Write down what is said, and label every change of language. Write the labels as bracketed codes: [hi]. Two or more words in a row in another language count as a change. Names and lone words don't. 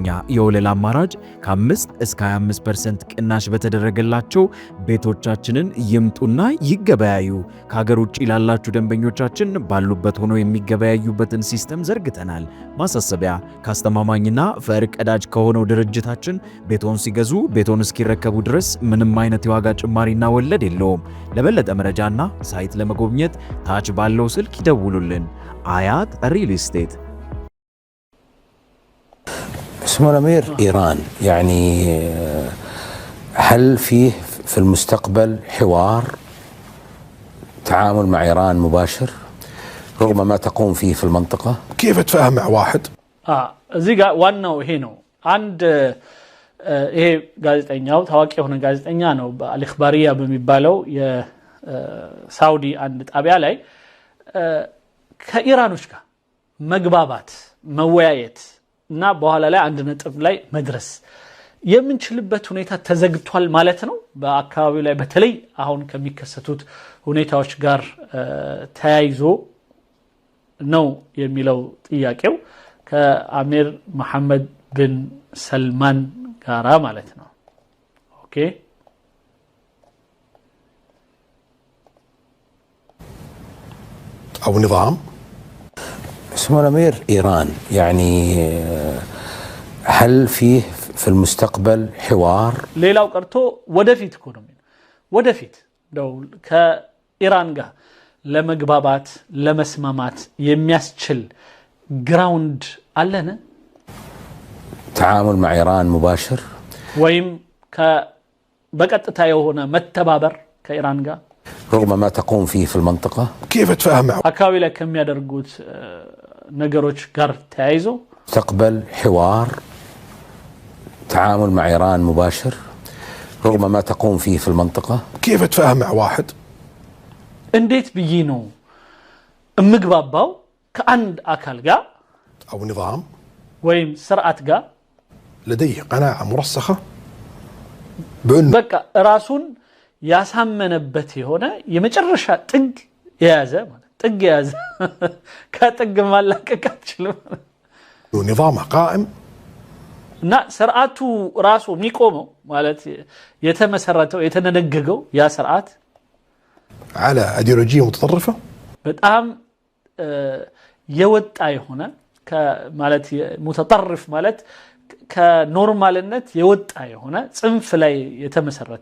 [am] የወለል አማራጭ ከ5 እስከ 25% ቅናሽ በተደረገላቸው ቤቶቻችንን ይምጡና ይገበያዩ። ከሀገር ውጭ ላላችሁ ደንበኞቻችን ባሉበት ሆኖ የሚገበያዩበትን ሲስተም ዘርግተናል። ማሳሰቢያ፣ ካስተማማኝና ፈርቀዳጅ ከሆነው ድርጅታችን ቤቶን ሲገዙ ቤቶን እስኪረከቡ ድረስ ምንም አይነት የዋጋ ጭማሪና ወለድ የለውም። ለበለጠ መረጃና ሳይት ለመጎብኘት ታች ባለው ስልክ ይደውሉልን። آيات الريل استيت. [ar] سمو الأمير إيران يعني هل فيه في المستقبل حوار تعامل مع إيران مباشر رغم ما تقوم فيه في المنطقة؟ كيف أتفاهم مع واحد؟ زيغا وانو هينو عند [am] ይሄ ጋዜጠኛው ታዋቂ የሆነ ጋዜጠኛ ነው። በአልኢኽባሪያ በሚባለው የሳውዲ አንድ ጣቢያ ላይ ከኢራኖች ጋር መግባባት መወያየት እና በኋላ ላይ አንድ ነጥብ ላይ መድረስ የምንችልበት ሁኔታ ተዘግቷል ማለት ነው። በአካባቢው ላይ በተለይ አሁን ከሚከሰቱት ሁኔታዎች ጋር ተያይዞ ነው የሚለው ጥያቄው ከአሚር መሐመድ ብን ሰልማን ጋራ ማለት ነው። ኦኬ [ar] أو نظام. سمو الأمير إيران يعني هل فيه في المستقبل حوار؟ [am] ሌላው ቀርቶ ወደፊት ኢኮኖሚ ወደፊት ነው ከኢራን ጋር ለመግባባት ለመስማማት የሚያስችል ግራውንድ አለን? [ar] تعامل مع إيران مباشر [am] ወይም በቀጥታ የሆነ መተባበር ከኢራን ጋር [ar] رغم ما تقوم فيه في المنطقة؟ كيف أتفاهم مع [am] አካባቢ ላይ ከሚያደርጉት ነገሮች ጋር ተያይዞ [ar] مستقبل حوار تعامل مع إيران مباشر رغم ما تقوم فيه في المنطقة؟ كيف أتفاهم مع واحد؟ [am] እንዴት ብዬ ነው እምግባባው ከአንድ አካል ጋር [ar] أو نظام [am] ወይም ስርዓት ጋር [ar] لديه قناعة مرسخة بأن [am] በቃ ራሱን ያሳመነበት የሆነ የመጨረሻ ጥግ የያዘ ማለት ጥግ የያዘ ከጥግ ማላቀቅ አትችልም [ar] نظامه قائم [am] እና ስርዓቱ ራሱ የሚቆመው ማለት የተመሰረተው የተነገገው ያ ስርዓት [ar] على أيديولوجية متطرفة [am] በጣም የወጣ የሆነ ማለት متطرف ማለት ከኖርማልነት የወጣ የሆነ ጽንፍ ላይ የተመሰረተ